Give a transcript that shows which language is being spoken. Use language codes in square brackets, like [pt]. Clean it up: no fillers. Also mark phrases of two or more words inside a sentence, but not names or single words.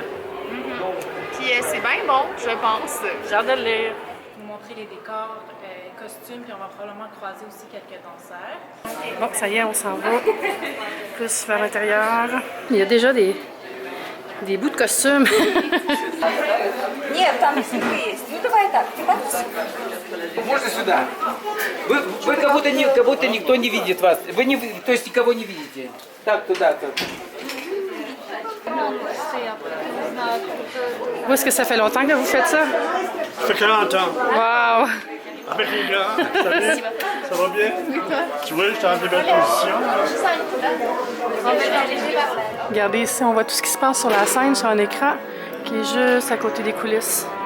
[fr] Puis c'est bien bon, je pense. J'ai hâte de le lire. Vous montrer les décors, costumes, puis on va probablement croiser aussi quelques danseurs. Bon, ça y est, on s'en va. Plus vers l'intérieur. Il y a déjà des bouts de costumes. [ru] Нет, там если вы есть. Ну давай так, ты подпиши. Можно сюда? Вы как будто никто не видит вас. Вы не, то есть никого не видите. Так, туда, так. [fr] Où est-ce que ça fait longtemps que vous faites ça? Ça fait 40 ans. Wow! Avec les gars, salut, ça va bien? Tu vois, j'étais en belle position. Regardez ici, on voit tout ce qui se passe sur la scène, sur un écran qui est juste à côté des coulisses.